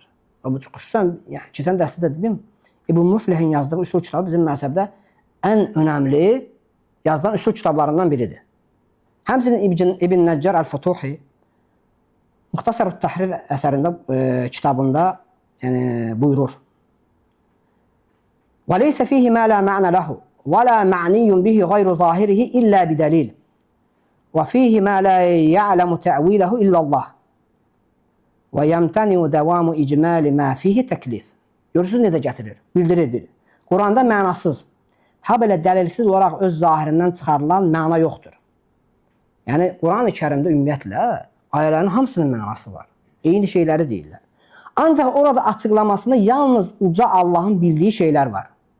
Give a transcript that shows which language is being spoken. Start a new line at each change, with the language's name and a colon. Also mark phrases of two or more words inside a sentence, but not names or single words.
Azerbaijani: Xüsusən, yəni, keçən dərsdə dedim, İbn Muflihin yazdığı üsul kitabı bizim məzhəbdə ən önəmli yazılan üsul kitablarından biridir. Həmçinin İbn Nəccar Əl-Futuhi Muxtasar Təhrir əsərində, kitabında buyurur.
Arabic: وَلَيْسَ فِيهِ مَا لَا مَعْنَ لَهُ وَلَا مَعْنِيٌّ بِهِ غَيْرُ ظَاهِرِهِ إِلَّا بِدَلِيلٍ وَفِيهِ مَا لَا يَعْلَمُ تَأْوِيلَهُ إِلَّا اللّٰهِ وَيَمْتَنِعُ دَوَامُ إِجْمَالِ مَا فِيهِ تَكْلِيفٍ.
Azerbaijani: Görürsünüz necə gətirir, bildirir. Quranda mənasız, ha belə dəlilsiz olaraq öz zahirindən çıxarılan məna yoxdur. Yəni, Quran-ı Kərimdə ümumiyyətlə ayələrin hamısının mənası var. Eyni şeyləri deyirlər. Ancaq orada açıqlamasında yalnız uca Allahın bildiyi şeylər var.